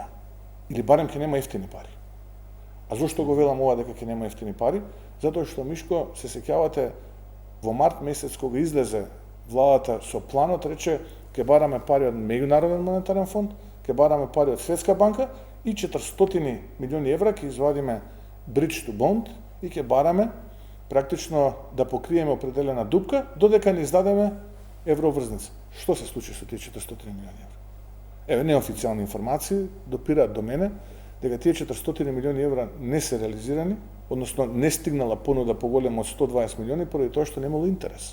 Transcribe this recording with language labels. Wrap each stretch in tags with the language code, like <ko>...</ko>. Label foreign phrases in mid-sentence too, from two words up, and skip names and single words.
<mk>Или барем ќе нема ефтини пари. А зошто го велам ова дека ќе нема ефтини пари? Затоа што, Мишко, се сеќавате во март месец кога излезе владата со планот, рече ќе бараме пари од Меѓународен монетарен фонд, ќе бараме пари од Светска банка и 400 милиони евра ќе извадиме</mk> <en>bridge to bond</en> <mk>и ќе бараме практично да покриеме определена дупка додека не издадеме евроврзница. Што се случи со тие 400 милиони евра? Еве, неофицијални информации допираат до мене дека тие 400 милиони евра не се реализирани, односно не стигнала понуда поголема од 120 милиони поради тоа што немало интерес.</mk>